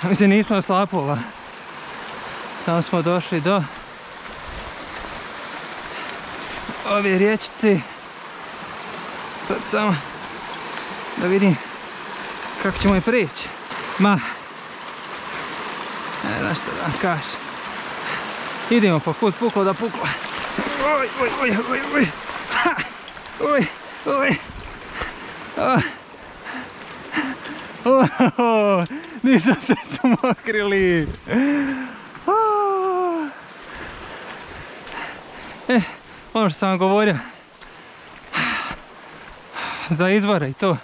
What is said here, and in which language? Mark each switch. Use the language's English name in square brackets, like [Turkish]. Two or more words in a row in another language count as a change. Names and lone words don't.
[Croatian] Mislim, nismo do slapova. Samo smo došli do ove riječice. Sad samo da vidim kako ćemo je prijeći. Ma, ne znam što da vam kažem. Idemo po put, puklo da puklo. Oj, oj, oj, oj, oj. Ha! Oj, oj. Oh, nisam se sumokrili. Ono što sam vam govorio za izvore i to.